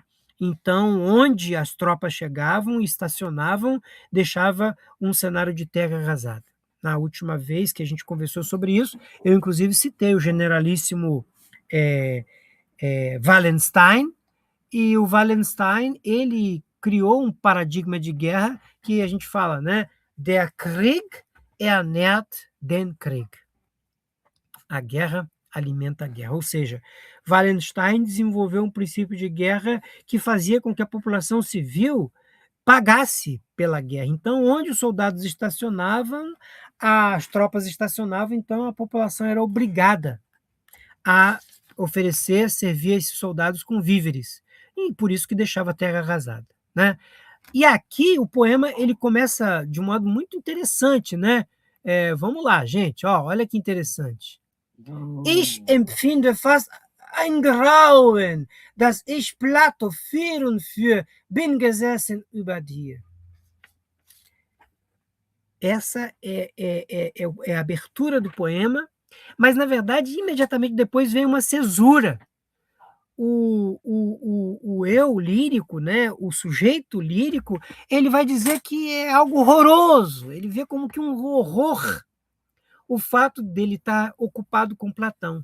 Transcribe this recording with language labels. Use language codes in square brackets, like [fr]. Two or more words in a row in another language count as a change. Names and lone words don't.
[pt] Então, onde as tropas chegavam, estacionavam, deixava um cenário de terra arrasada. Na última vez que a gente conversou sobre isso, eu inclusive citei o generalíssimo Wallenstein, e o Wallenstein ele criou um paradigma de guerra que a gente fala, né? [de] Der Krieg ernährt den Krieg. [pt] A guerra alimenta a guerra. Ou seja, Wallenstein desenvolveu um princípio de guerra que fazia com que a população civil pagasse pela guerra. Então, onde os soldados estacionavam, as tropas estacionavam, então a população era obrigada a oferecer, servir esses soldados com víveres. E por isso que deixava a terra arrasada, né? E aqui o poema ele começa de um modo muito interessante, né? Vamos lá, gente, olha que interessante. [de] Ich empfinde fast ein Grauen, dass ich Plato für und für bin gesessen über dir. [pt] Essa é a abertura do poema, mas, na verdade, imediatamente depois vem uma cesura. O eu lírico, né, o sujeito lírico, ele vai dizer que é algo horroroso, ele vê como que um horror o fato dele estar ocupado com Platão.